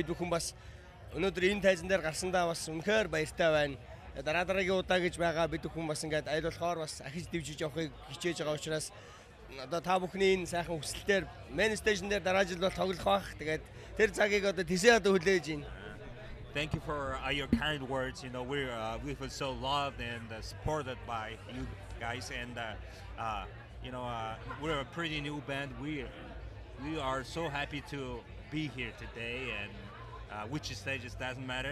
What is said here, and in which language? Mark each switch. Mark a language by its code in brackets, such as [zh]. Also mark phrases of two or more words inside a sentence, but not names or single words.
[mn] Бид бүхэн бас өнөөдөр энэ тайзан дээр гарсандаа бас үнэхээр баяртай байна. Дараагийн удаа гэж байгаа бид бүхэн бас ингээд аль болохоор бас ахиж дивжиж явахыг хичээж байгаа учраас одоо та бүхний энэ сайхан хүсэлтээр [en] main station [mn] дээр дараа жил бол тоглох байх. Тэгээд тэр цагийг одоо тийшээ одоо хүлээж байна. [en] Thank you for your kind words. You know, we feel so loved and supported by you guys, and you know, we're a pretty new band. We are so happy to be here today, and which stages doesn't matter.